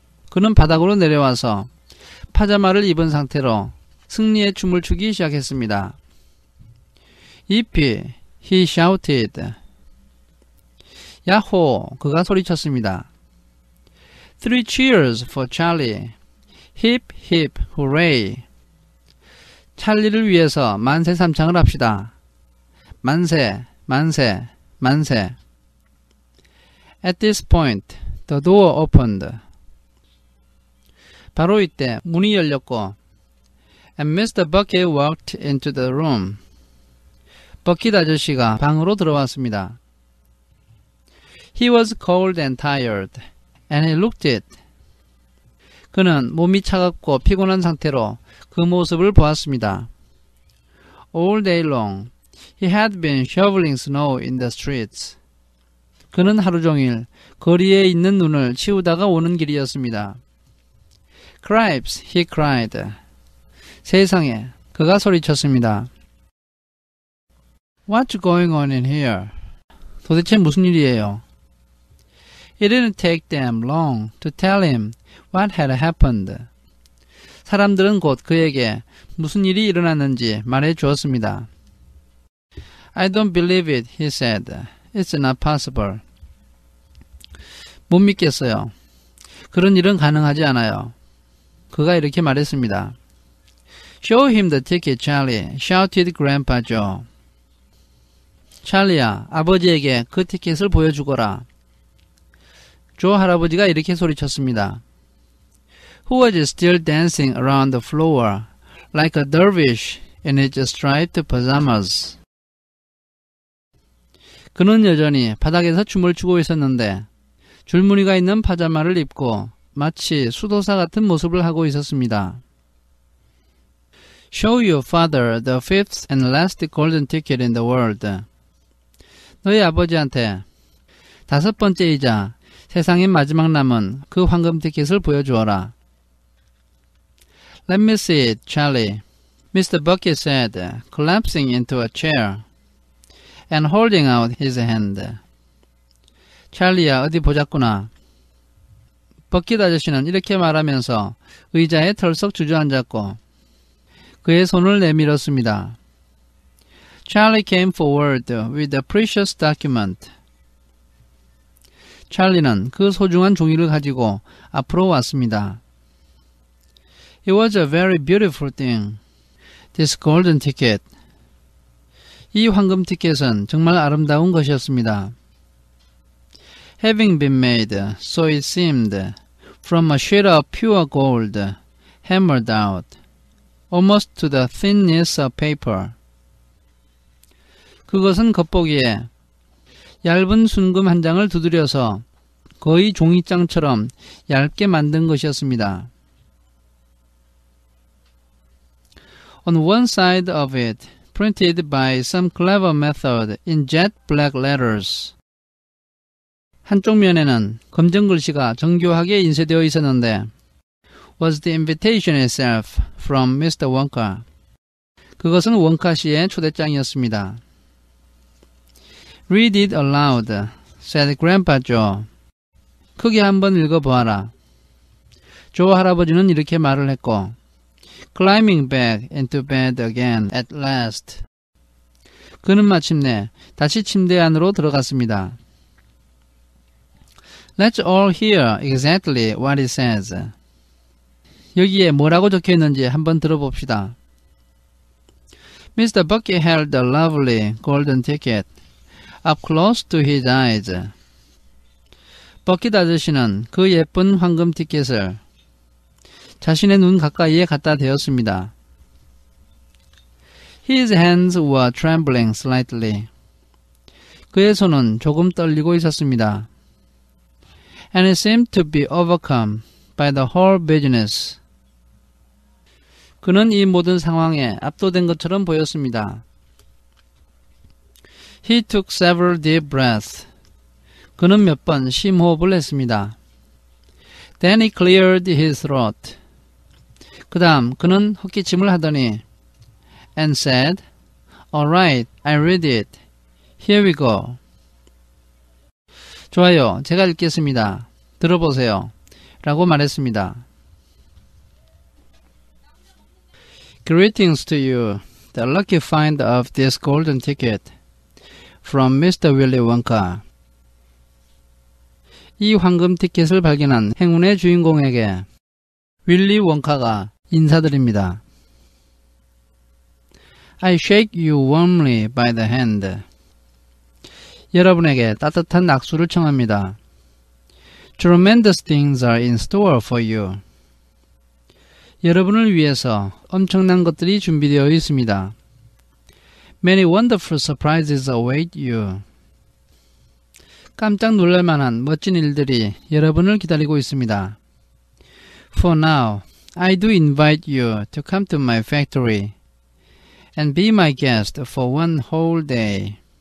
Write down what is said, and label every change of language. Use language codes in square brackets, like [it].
[ko] 그는 바닥으로 내려와서 파자마를 입은 상태로 승리의 춤을 추기 시작했습니다. [en] Yippee! He shouted. [ko] 야호! 그가 소리쳤습니다. [en] Three cheers for Charlie. Hip, hip, hooray! [ko] 찰리를 위해서 만세 삼창을 합시다. 만세, 만세, 만세. [en] At this point, the door opened. [ko] 바로 이때 문이 열렸고 [en] and Mr. Bucket walked into the room. [ko] 버킷 아저씨가 방으로 들어왔습니다. [en] He was cold and tired, and he looked it. [ko] 그는 몸이 차갑고 피곤한 상태로 그 모습을 보았습니다. [en] All day long, he had been shoveling snow in the streets. [ko] 그는 하루 종일 거리에 있는 눈을 치우다가 오는 길이었습니다. [en] Cripes, he cried. [ko] 세상에, 그가 소리쳤습니다. [en] What's going on in here? [ko] 도대체 무슨 일이에요? [en] It didn't take them long to tell him what had happened. [ko] 사람들은 곧 그에게 무슨 일이 일어났는지 말해 주었습니다. [en] I don't believe it, he said. It's not possible. [ko] 못 믿겠어요. 그런 일은 가능하지 않아요. 그가 이렇게 말했습니다. [en] Show him the ticket, Charlie, shouted Grandpa Joe. [ko] 찰리야, 아버지에게 그 티켓을 보여주거라. 조 할아버지가 이렇게 소리쳤습니다. [en] Who was still dancing around the floor like a dervish in his striped pajamas. [ko] 그는 여전히 바닥에서 춤을 추고 있었는데 줄무늬가 있는 파자마를 입고 마치 수도사 같은 모습을 하고 있었습니다. [en] Show your father the fifth and last golden ticket in the world. [ko] 너희 아버지한테 다섯 번째이자 세상의 마지막 남은 그 황금 티켓을 보여주어라. [en] Let me see it, Charlie, Mr. Bucket said, collapsing into a chair and holding out his hand. [ko] 찰리야 어디 보자꾸나. 버킷 아저씨는 이렇게 말하면서 의자에 털썩 주저앉았고 그의 손을 내밀었습니다. [en] Charlie came forward with a precious document. [ko] 찰리는 그 소중한 종이를 가지고 앞으로 왔습니다. [en] It was a very beautiful thing. This golden ticket. [ko] 이 황금 티켓은 정말 아름다운 것이었습니다. [en] Having been made, so it seemed, from a sheet of pure gold, hammered out, almost to the thinness of paper. [ko] 그것은 겉보기에 얇은 순금 한 장을 두드려서 거의 종이장처럼 얇게 만든 것이었습니다. [en] On one side of it, printed by some clever method in jet black letters. [ko] 한쪽 면에는 검정 글씨가 정교하게 인쇄되어 있었는데 [en] was the invitation itself from Mr. Wonka. [ko] 그것은 원카 씨의 초대장이었습니다. [en] Read it aloud, said Grandpa Joe. [ko] 크게 한번 읽어보아라. 조 할아버지는 이렇게 말을 했고 [en] Climbing back into bed again at last. [ko] 그는 마침내 다시 침대 안으로 들어갔습니다. [en] Let's all hear exactly what it says. [ko] 여기에 뭐라고 적혀있는지 한번 들어봅시다. [en] Mr. Bucky held the lovely golden ticket up close to his eyes. [ko] 버킷 아저씨는 그 예쁜 황금 티켓을 자신의 눈 가까이에 갖다 대었습니다. [en] His hands were trembling slightly. [ko] 그의 손은 조금 떨리고 있었습니다. [en] And he seemed to be overcome by the whole business. [ko] 그는 이 모든 상황에 압도된 것처럼 보였습니다. [en] He took several deep breaths. [ko] 그는 몇 번 심호흡을 했습니다. [en] Then he cleared his throat. [ko] 그 다음 그는 헛기침을 하더니 [en] and said, All right, I read it. Here we go. [ko] 좋아요, 제가 읽겠습니다. 들어보세요. 라고 말했습니다. [en] Greetings to you, the lucky find of this golden ticket from Mr. Willy Wonka. [ko] 이 황금 티켓을 발견한 행운의 주인공에게 윌리 원카가 인사드립니다. [en] I shake you warmly by the hand. [ko] 여러분에게 따뜻한 악수를 청합니다. [en] Tremendous things are in store for you. [ko] 여러분을 위해서 엄청난 것들이 준비되어 있습니다. [en] Many wonderful surprises await you. [ko] 깜짝 놀랄만한 멋진 일들이 여러분을 기다리고 있습니다. [en] For now, I do invite you to come to my factory and be my guest for one whole day.